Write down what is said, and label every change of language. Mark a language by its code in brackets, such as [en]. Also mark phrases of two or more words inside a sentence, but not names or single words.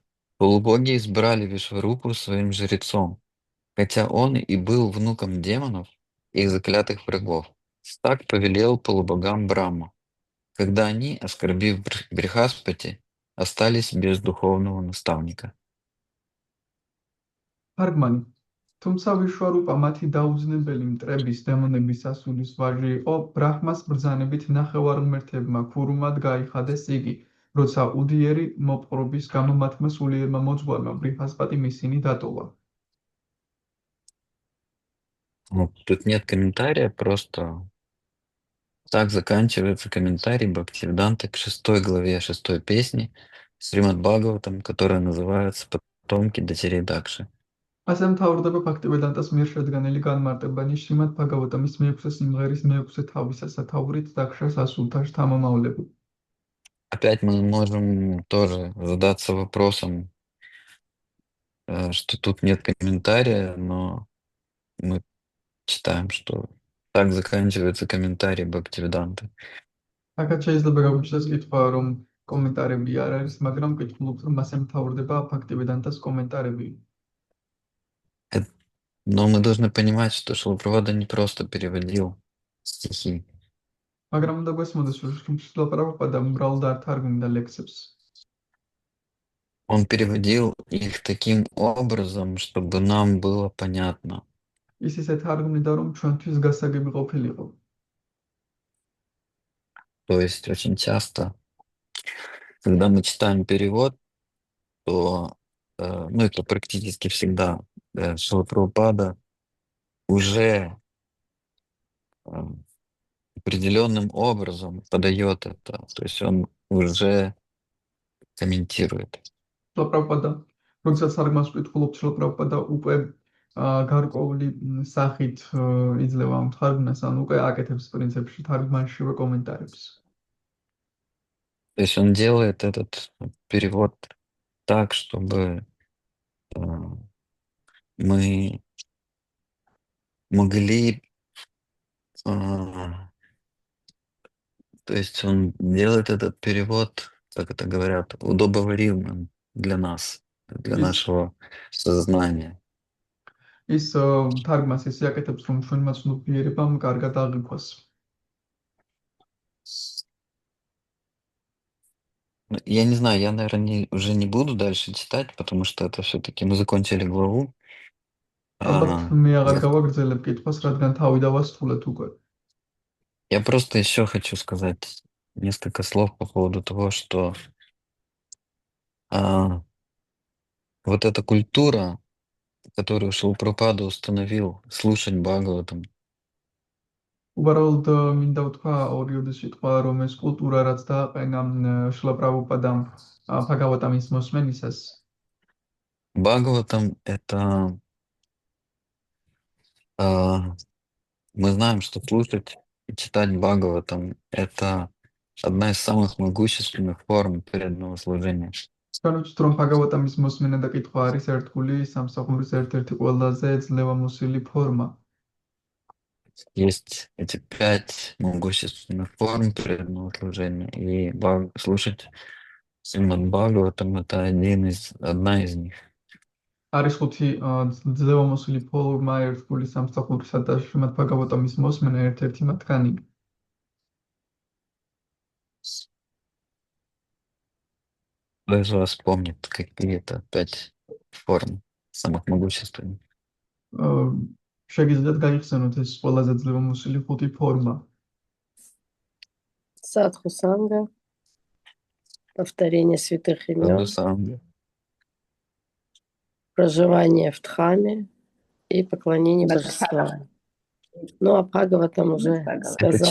[ru] Полубоги избрали Вишварупу своим жрецом, хотя он и был внуком демонов, их заклятых врагов. Так повелел полубогам Брахма, когда они, оскорбив Брихаспати, остались без духовного наставника. [ka] თარგმანი. თუმცა ვიშვარუპა მათი დაუძინებელი მტრების დემონების სასულის ვაჟი იყო, ბრაჰმას ბრძანებით ნახევარმმართველებმა ქურუმად გაიხადეს იგი, როცა უდიერი მოპყრობის გამო მათმა სულიერმა მოძღვარმა ბრიჰასპატი მისინი დატოვა. [ru] Ну, тут нет комментария, просто так заканчивается комментарий Бхактивиданты к 6 главе 6 песни Сримад Бхагаватам, которая называется «Потомки дочерей Дакши». [ka] ასე მთავრდება ბhaktivedanta-ს მიერ შედგენილი განმარტებანი შრიმად ბhagavatam-ის მეექვსე სიმღერის მეექვსე თავისა სათაურით დაქშას ასულთა შთამომავლები. [ru] Опять мы можем тоже задаться вопросом, что тут нет комментария, но мы читаем, что так заканчивается комментарий Бхактивиданты. [ka] აქაც შეიძლება გაგვიჩნდეს კითხვა, რომ კომენტარები არ არის, მაგრამ ვკითხულობთ, რომ ასე მთავრდება ბhaktivedanta-ს კომენტარები. [ru] Но мы должны понимать, что Шрила Прабхупада не просто переводил стихи. [ka] მაგრამ უნდა გვესმოდეს, რომ შრილა პრაბჰუპადა უბრალოდ არ თარგმნიდა ლექსებს. [ru] Он переводил их таким образом, чтобы нам было понятно. [ka] ის ისე თარგმნიდა, რომ ჩვენთვის გასაგები ყოფილიყო. [ru] То есть очень часто, когда мы читаем перевод, то, ну это практически всегда, Шрила Прабхупада уже определенным образом подает это, то есть он уже комментирует. [ka] შრილა პრაბჰუპადა, როდესაც თარგმანს ვკითხულობთ, შრილა პრაბჰუპადა უკვე გარკვეული სახით იძლევა ამ თარგმნას, ან უკვე აკეთებს პრინციპში თარგმანშივე კომენტარებს. [ru] То есть он делает этот перевод так, чтобы мы могли, то есть он делает этот перевод, как это говорят, удобоваримым для нас, для нашего сознания. [ka] ის თარგმანს ისე აკეთებს, რომ ჩვენმა ცნობიერებამ კარგად აღიქვას. [ru] Я не знаю, я, наверное, уже не буду дальше читать, потому что это все-таки мы закончили главу. [ka] ალბათ მე აღარ გავაგრძელებ კითხვას, რადგან თავი დავასრულეთ უკვე. [ru] Я просто еще хочу сказать несколько слов по поводу того, что вот эта культура, которую Шрила Прабхупада установил, слушать Бхагаватам, [ka] უბრალოდ მინდა ვთქვა ორიოდი სიტყვა, რომ ეს კულტურა რაც დააყენა შრილა პრაბჰუპადამ ბჰაგავატამის მოსმენისას, [ru] Бхагаватам это а, мы знаем, что слушать и читать Бхагаватам это одна из самых могущественных форм преданного служения. [ka] ჩვენ ვიცით, რომ ბჰაგავატამის მოსმენა და კითხვა არის ერთგული სამსახურის ერთ-ერთი ყველაზე ძლევამოსილი форма. [ru] Есть эти 5 могущественных форм преданного служения, и слушать Сримад Бхагаватам это одна из них. [ka] არის ხუთი ძლევამოსილი ფორმა ერთგული სამსახურისა და შრიმად ბჰაგავატამის მოსმენა ერთ-ერთი მათგანი. [ru] Кто из вас помнит какие-то 5 форм самых могущественных? [ka] შეგიძლიათ გაიხსენოთ ეს ყველაზე ძლევამოსილი ხუთი форма. [ru] Садху санга, повторение святых имен, Садхусанга, проживание в Дхаме и поклонение божествам. Ну, а Бхагаватам уже сказал